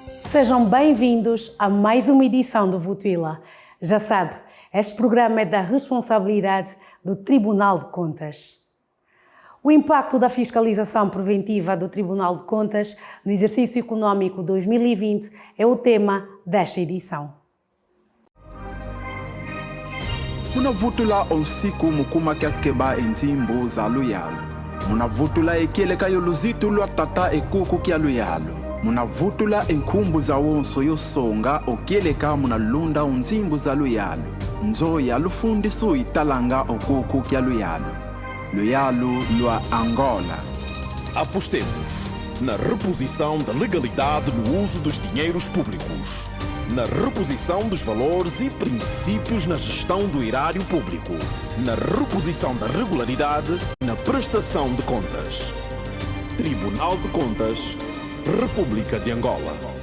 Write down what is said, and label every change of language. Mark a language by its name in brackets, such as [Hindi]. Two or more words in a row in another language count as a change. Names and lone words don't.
[Portuguese] Sejam bem-vindos a mais uma edição do Votuila. Já sabe, este programa é da responsabilidade do Tribunal de Contas. O impacto da fiscalização preventiva do Tribunal de Contas no exercício econômico 2020 é o tema desta edição. [Kongo] Muna vutula usiku mukuma kyakeba entimbo za luyalo. Muna vutula ekele kayoluzito lwa tata ekuku kya luyalo. Muna vutula enkumbu za wonso yosonga okieleka muna lunda unzimbu za luyalo. Nzoya lufundiso italanga okuku kya luyalo. Luyalo lua Angola. [Portuguese] Apostemos na reposição da legalidade no uso dos dinheiros públicos, na reposição dos valores e princípios na gestão do erário público, na reposição da regularidade na prestação de contas. Tribunal de Contas, República de Angola.